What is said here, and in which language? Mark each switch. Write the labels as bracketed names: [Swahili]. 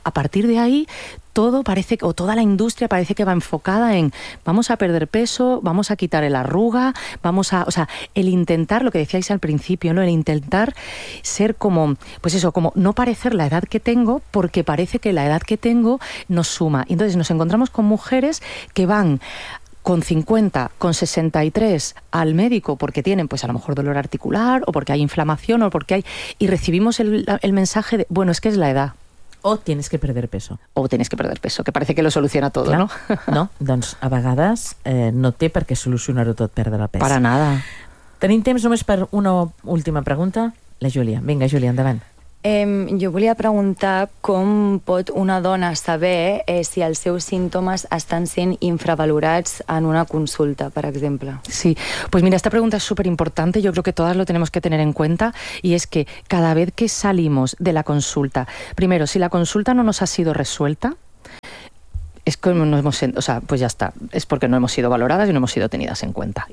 [Spanish] A partir de ahí, todo parece, o toda la industria parece que va enfocada en vamos a perder peso, vamos a quitar el arruga, vamos a, o sea, el intentar, lo que decíais al principio, ¿no?, el intentar ser como, pues eso, como no parecer la edad que tengo, porque parece que la edad que tengo nos suma. Entonces nos encontramos con mujeres que van con 50, con 63 al médico porque tienen, pues a lo mejor, dolor articular o porque hay inflamación o porque hay... Y recibimos el mensaje de, bueno, es que es la edad. O tienes que perder peso. O tienes que perder peso, que parece que lo soluciona [Catalan] tot, clar, no? No, doncs a vegades no té per què solucionar-ho tot, perdre pes. [Spanish] Para nada. [Catalan] Tenim temps només per una última pregunta. La Júlia. Vinga, Júlia, endavant. Jo volia preguntar com pot una dona saber si els seus símptomes estan sent infravalorats en una consulta, per exemple. [Spanish] Sí, pues mira, esta pregunta es súper importante, yo creo que todas lo tenemos que tener en cuenta, y es que cada vez que salimos de la consulta, primero, si la consulta no nos ha sido resuelta, es como no hemos, o sea, pues ya está, es porque no hemos sido valoradas y no hemos sido tenidas en cuenta.